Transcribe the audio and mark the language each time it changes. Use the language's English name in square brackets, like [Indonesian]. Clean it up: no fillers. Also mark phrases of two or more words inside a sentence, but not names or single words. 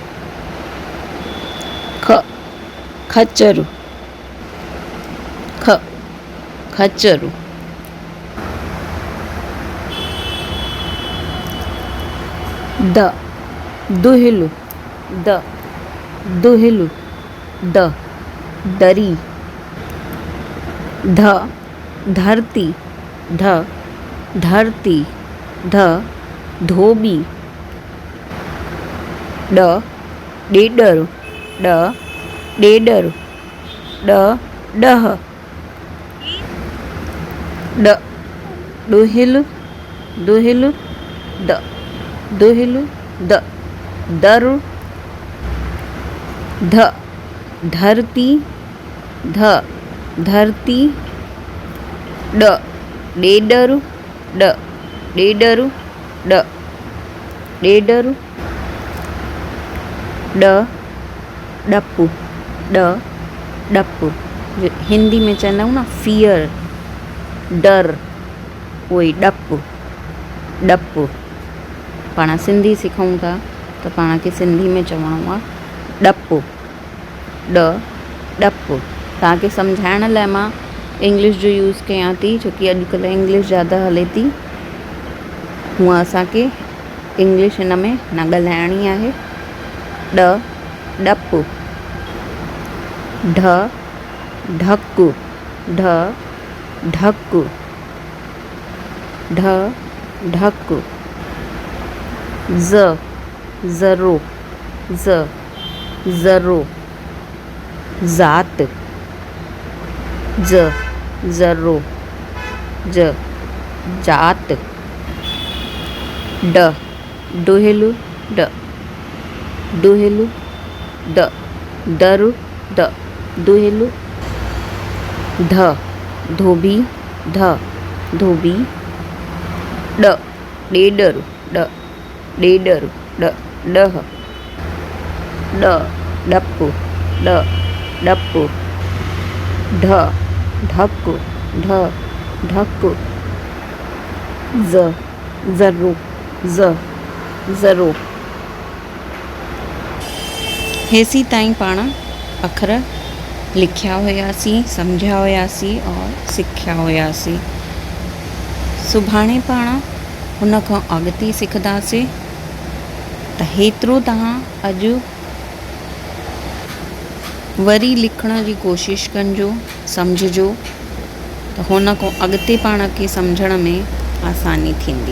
[Sindhi] ख खच्चर ख खच्चर द दुहिलु द दुहिलु द दरी ध धरती ध धरती ध धोबी ड डेडर ड डेडर ड डह ड दुहिलु दुहिलु द दुहिलु द दर ध धरती ध धरती ड डेडर ड डेडर ड डेडर ड डप्पू ड डप्पू हिंदी में चवंदा आहियूं न फियर डर उहो डपु डपु पाण सिंधी सिखूं था त पाण खे सिंधी में चवणो आहे डपु ड डपु तव्हांखे सम्झाइण लाइ मां इंग्लिश जो यूज़ कयां थी छोकी अॼुकल्ह इंग्लिश ज़्यादा हले थी हूअं असांखे इंग्लिश हिन में न ॻाल्हाइणी आहे ड डपु ढ ढकु ढ ढकु ढ ढकु ज़ ज़रो ज़ ज़रो ज़ात ज ज़रो ज जात ड दुहिलु ड दुहिलु द दरु द दुहिलु ध धोबी ध धोबी ड डेडरु ड डेडरु ड डह ड डप्पु ड डप्पु ढ ढकु ढ ढकु ज़ ज़रू ज़ ज़रो। हेसी ताईं पाण अखर लिखिया हुआसीं, सम्झिया हुआसीं और सिखिया हुआसीं। सुभाणे पाण हुन खां अॻिते सिखंदासीं। त हेतिरो तव्हां अॼु वरी लिखण जी कोशिशि कजो, सम्झिजो, त हुन खां अॻिते पाण खे सम्झण में आसानी थींदी।